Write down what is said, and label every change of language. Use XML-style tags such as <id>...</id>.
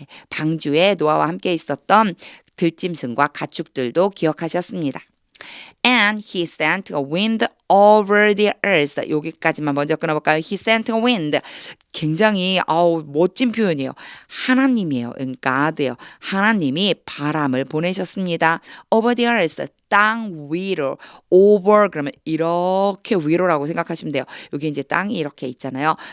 <ko>방주에 노아와 함께 있었던 들짐승과 가축들도 기억하셨습니다.</ko> <en>And he sent a wind over the earth.</en> <ko>여기까지만 먼저 끊어볼까요?</ko> <en>He sent a wind.</en> <ko>굉장히 멋진 표현이에요. 하나님이에요. God예요. 하나님이 바람을 보내셨습니다.</ko> <en>Over the earth.</en> <ko>땅 위로. Over 그러면 이렇게 위로라고 생각하시면 돼요. 여기 이제 땅이 이렇게 있잖아요.</ko>